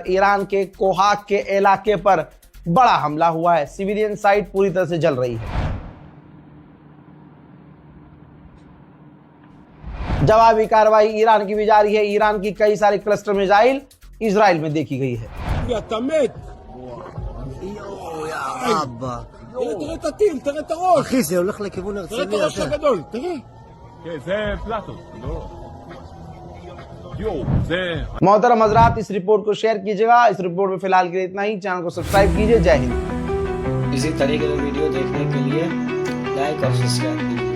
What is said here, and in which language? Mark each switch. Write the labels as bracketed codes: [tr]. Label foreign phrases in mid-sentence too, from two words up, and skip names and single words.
[hi] ईरान के कोहाक के इलाके पर बड़ा हमला हुआ है, सिविलियन साइट पूरी तरह से जल रही है। जवाबी कार्रवाई ईरान की भी जारी है। ईरान की कई सारी क्लस्टर मिसाइल इजराइल में देखी गई है। [he] תראה את הטיל, תראה את הראש. אחי, זה הולך לכיוון תראה את הרצליה. הראש הגדול, תראה. כן, זה פלטו. יואו, זה... [hi] मोहतरम हजरात, इस रिपोर्ट को शेयर कीजिएगा। इस रिपोर्ट में फिलहाल के लिए इतना ही। चैनल को सब्सक्राइब कीजिए। जय हिंद। इसी तरीके के वीडियो देखने के लिए लाइक और सब्सक्राइब कीजिए।